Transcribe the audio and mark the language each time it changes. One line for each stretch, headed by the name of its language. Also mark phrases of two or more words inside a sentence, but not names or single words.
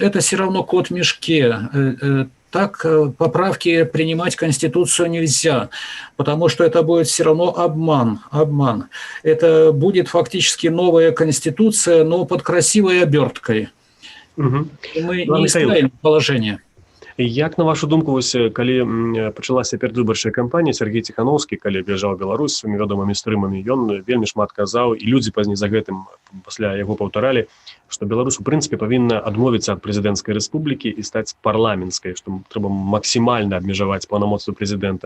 Russian: Это все равно кот в мешке. Так поправки принимать в Конституцию нельзя, потому что это будет все равно обман. Это будет фактически новая Конституция, но под красивой оберткой. Угу. И мы не исправим положение.
Belarusian: Як, на вашу думку, вось, калі пачалася перадвыбарчая кампанія, Сергей Ціхановскі, калі аб'язджаў Беларусь сваімі вядомымі стрымамі, ён вельмі шмат казаў, і людзі пазней за гэтым пасля яго паўтаралі, што Беларусь у прынцыпе павінна адмовіцца ад прэзідэнцкай рэспублікі і стаць парламенцкай, што трэба максімальна абмежаваць паўнамоцтвы прэзідэнта.